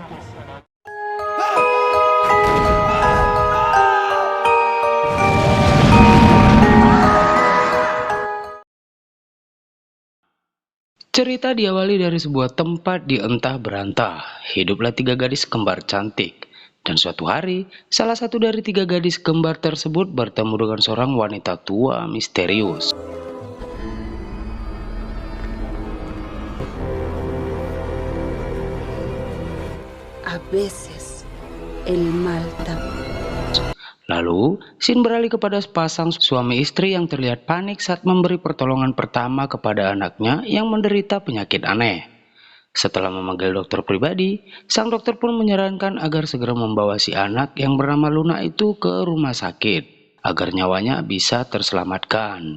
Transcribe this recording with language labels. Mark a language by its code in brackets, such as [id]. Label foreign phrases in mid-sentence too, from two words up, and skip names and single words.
[id] Cerita diawali dari sebuah tempat di entah berantah. Hiduplah tiga gadis kembar cantik. Dan suatu hari, salah satu dari tiga gadis kembar tersebut bertemu dengan seorang wanita tua misterius. [es] A veces el mal también. [id] Lalu, scene beralih kepada sepasang suami istri yang terlihat panik saat memberi pertolongan pertama kepada anaknya yang menderita penyakit aneh. Setelah memanggil dokter pribadi, sang dokter pun menyarankan agar segera membawa si anak yang bernama Luna itu ke rumah sakit, agar nyawanya bisa terselamatkan.